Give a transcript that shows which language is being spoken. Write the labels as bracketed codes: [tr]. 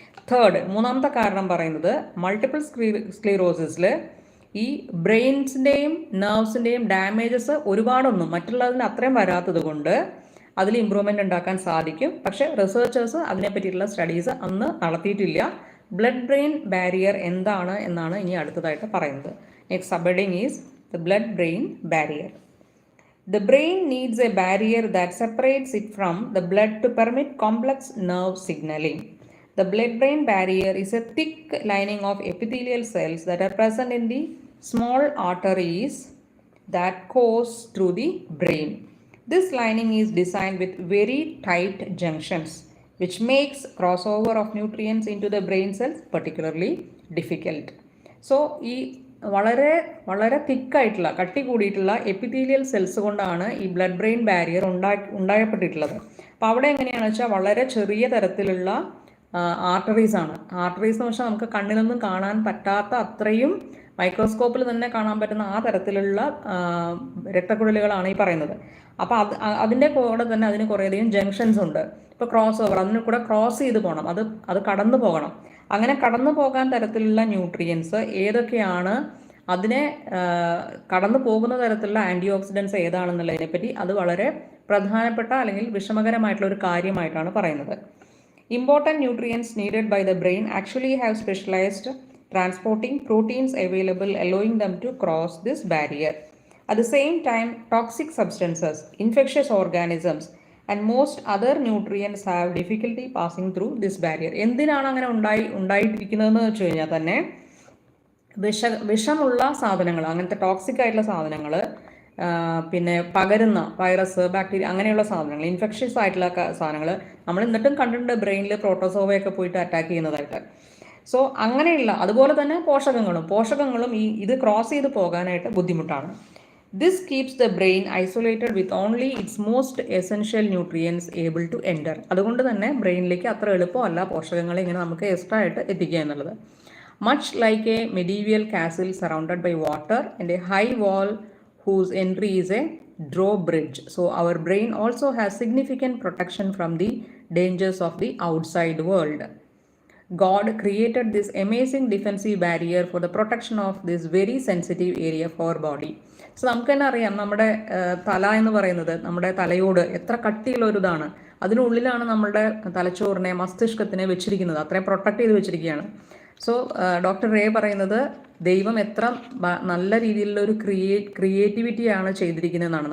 [ml] Third, മൂന്നാമത്തെ കാരണം പറയുന്നത്, മൾട്ടിപ്പിൾ സ്ക്ലീറോസിസിൽ ഈ ബ്രെയിൻസിൻ്റെയും നെർവ്സിൻ്റെയും ഡാമേജസ് ഒരുപാടൊന്നും മറ്റുള്ളതിന് അത്രയും വരാത്തത് കൊണ്ട് അതിൽ ഇമ്പ്രൂവ്മെൻ്റ് ഉണ്ടാക്കാൻ സാധിക്കും. പക്ഷേ റിസർച്ചേഴ്സ് അതിനെപ്പറ്റിയിട്ടുള്ള സ്റ്റഡീസ് അന്ന് നടത്തിയിട്ടില്ല. ബ്ലഡ് ബ്രെയിൻ ബാരിയർ എന്താണ് എന്നാണ് ഇനി അടുത്തതായിട്ട് പറയുന്നത്. [en] Next sub heading is the blood brain barrier. The brain needs a barrier that separates it from the blood to permit complex nerve signaling. The blood-brain barrier is a thick lining of epithelial cells that are present in the small arteries that course through the brain. This lining is designed with very tight junctions, which makes crossover of nutrients into the brain cells particularly difficult. [ml] So, വളരെ വളരെ തിക്കായിട്ടുള്ള കട്ടി കൂടിയിട്ടുള്ള epithelial cells കൊണ്ടാണ് ഈ blood brain barrier ഉണ്ടാക്കപ്പെട്ടിട്ടുള്ളത്. അപ്പോൾ അവിടെ എങ്ങനെയാണെന്ന് വെച്ചാൽ വളരെ ചെറിയ തരത്തിലുള്ള ആർട്ടറീസ് ആണ്. ആർട്ടറീസ് എന്ന് വെച്ചാൽ നമുക്ക് കണ്ണിലൊന്നും കാണാൻ പറ്റാത്ത അത്രയും മൈക്രോസ്കോപ്പിൽ തന്നെ കാണാൻ പറ്റുന്ന ആ തരത്തിലുള്ള രക്തക്കുഴലുകളാണ് ഈ പറയുന്നത്. അപ്പോൾ അതിൻ്റെ കൂടെ തന്നെ അതിന് കുറേയധികം ജംഗ്ഷൻസ് ഉണ്ട്. ഇപ്പോൾ ക്രോസ് ഓവർ, അതിന് കൂടെ ക്രോസ് ചെയ്ത് പോകണം, അത് കടന്നു പോകണം. അങ്ങനെ കടന്നു പോകാൻ തരത്തിലുള്ള ന്യൂട്രിയൻസ് ഏതൊക്കെയാണ്, അതിനെ കടന്നു പോകുന്ന തരത്തിലുള്ള ആൻറ്റി ഓക്സിഡൻസ് ഏതാണെന്നുള്ളതിനെപ്പറ്റി അത് വളരെ പ്രധാനപ്പെട്ട അല്ലെങ്കിൽ വിഷമകരമായിട്ടുള്ള ഒരു കാര്യമായിട്ടാണ് പറയുന്നത്. [en] Important nutrients needed by the brain actually have specialized transporting proteins available, allowing them to cross this barrier. At the same time, toxic substances, infectious organisms, and most other nutrients have difficulty passing through this barrier. [ml] എന്തിനാണ് അങ്ങനെ ഉണ്ടായിട്ടിരിക്കുന്നതെന്ന് വെച്ച് കഴിഞ്ഞാൽ തന്നെ വിഷമുള്ള സാധനങ്ങൾ, അങ്ങനത്തെ toxic ആയിട്ടുള്ള സാധനങ്ങൾ പിന്നെ പകരുന്ന വൈറസ്, ബാക്ടീരിയ അങ്ങനെയുള്ള സാധനങ്ങൾ, ഇൻഫെക്ഷ്യസ് ആയിട്ടുള്ള സാധനങ്ങൾ നമ്മൾ എന്നിട്ടും കണ്ടിട്ടുണ്ട് ബ്രെയിനിൽ പ്രോട്ടോസോവയൊക്കെ പോയിട്ട് അറ്റാക്ക് ചെയ്യുന്നതായിട്ട്. സോ അങ്ങനെയുള്ള അതുപോലെ തന്നെ പോഷകങ്ങളും ഇത് ക്രോസ് ചെയ്ത് പോകാനായിട്ട് ബുദ്ധിമുട്ടാണ്. [en] This keeps the brain isolated with only its most essential nutrients able to enter. [ml] അതുകൊണ്ട് തന്നെ ബ്രെയിനിലേക്ക് അത്ര എളുപ്പമല്ല പോഷകങ്ങളെ ഇങ്ങനെ നമുക്ക് എക്സ്ട്രാ ആയിട്ട് എത്തിക്കുക എന്നുള്ളത്. [en] Much like a medieval castle surrounded by water and a high wall whose entry is a drawbridge. So our brain also has significant protection from the dangers of the outside world. God created this amazing defensive barrier for the protection of this very sensitive area of our body. [ml] So നമുക്ക് തന്നെ അറിയാം, നമ്മുടെ തല എന്ന് പറയുന്നത് നമ്മുടെ തലയോട് എത്ര കട്ടിയുള്ള ഒരു ഇതാണ്. അതിനുള്ളിലാണ് നമ്മളുടെ തലച്ചോറിനെ, മസ്തിഷ്കത്തിനെ വെച്ചിരിക്കുന്നത്, അത്രയും പ്രൊട്ടക്ട് ചെയ്ത് വെച്ചിരിക്കുകയാണ്. സോ ഡോക്ടർ റേ പറയുന്നത് ദൈവം എത്ര നല്ല രീതിയിലുള്ള ഒരു ക്രിയേറ്റിവിറ്റിയാണ് ചെയ്തിരിക്കുന്നതെന്നാണ്.